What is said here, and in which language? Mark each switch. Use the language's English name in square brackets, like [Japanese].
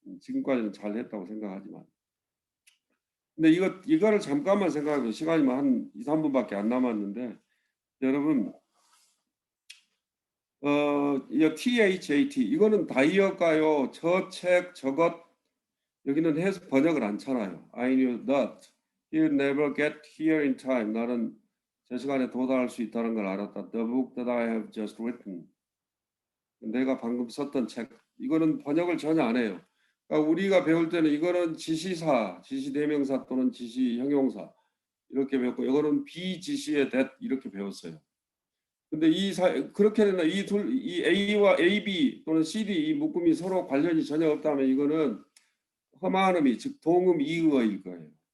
[Korean] 지금까지는 잘 했다고 생각하지만. 근데 이거를 잠깐만 생각하면 시간이 한 2, 3분밖에 안 남았는데 여러분 이 THAT 이거는 다이어가요. 저 책 저것 여기는 해서 번역을 안 쳐놔요. [English] I knew that he'll never get here in time. [Korean] 나는 제 시간에 도달할 수 있다는 걸 알았다. [English] The book that I have just written. [Korean] 내가 방금 썼던 책. 이거는 번역을 전혀 안 해요. 그러니까 우리가 배울 때는 이거는 지시사, 지시대명사 또는 지시형용사 이렇게 배웠고 이거는 비지시의 that 이렇게 배웠어요. 근데 그렇게 되나 이 A와 AB 또는 CD 이 묶음이 서로 관련이 전혀 없다면 이거는 험한 의미, 즉 동음 이의어일 거예요.